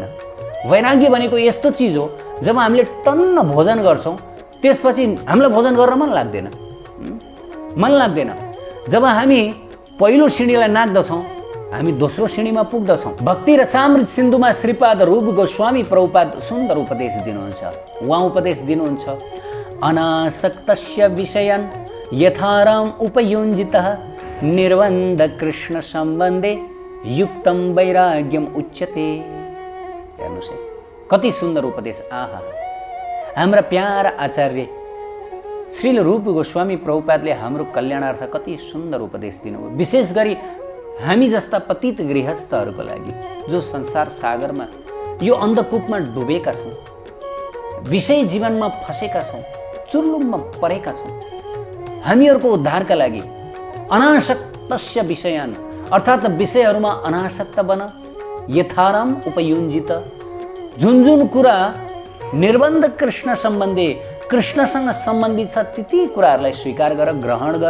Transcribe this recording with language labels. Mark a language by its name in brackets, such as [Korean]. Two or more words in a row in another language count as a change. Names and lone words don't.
[Nepali] वैराग्य भनेको यस्तो चिज हो, जब हामीले टन्न भोजन गर्छौँ त्यसपछि हामीलाई भोजन गर्न मन लाग्दैन। जब हामी पहिलो सिँढीलाई नाग्दछौँ, हामी दोस्रो सिँढीमा पुग्दछौँ। भक्ति र सामृत सिन्धुमा श्रीपाद रूप गोस्वामी प्रभुपाद सुन्दर उपदेश दिनुहुन्छ। उहाँ उपदेश दिनुहुन्छ, [Sanskrit] अनासक्तस्य विषयान् यथाराम उपयुञ्जितः निर्बन्ध कृष्ण सम्बन्धे युक्तम वैराग्यम उच्यते। [Nepali] हेर्नुहोस् है, कति सुन्दर उपदेश। आहा, हाम्रा प्यारा आचार्य श्रील रूप गोस्वामी प्रभुपादले हाम्रो कल्याणार्थ कति सुन्दर उपदेश दिनुभयो। विशेष गरी हामी जस्ता पतित गृहस्थहरूको लागि, जो संसार सागरमा, यो अन्धकूपमा डुबेका छौँ, विषय जीवनमा फसेका छौँ, चुर्लुममा परेका छौँ, हामीहरूको उद्धारका लागि [Sanskrit] अनासक्तस्य विषयान्, [Nepali] अर्थात् विषयहरूमा अनासक्त बन, [Sanskrit] यथाराम उपयुञ्जित, [Nepali] जुन कुरा निर्बन्ध कृष्ण सम्बन्धी, कृष्णसँग सम्बन्धित छ त्यति कुराहरूलाई स्वीकार गर, ग्रहण गर।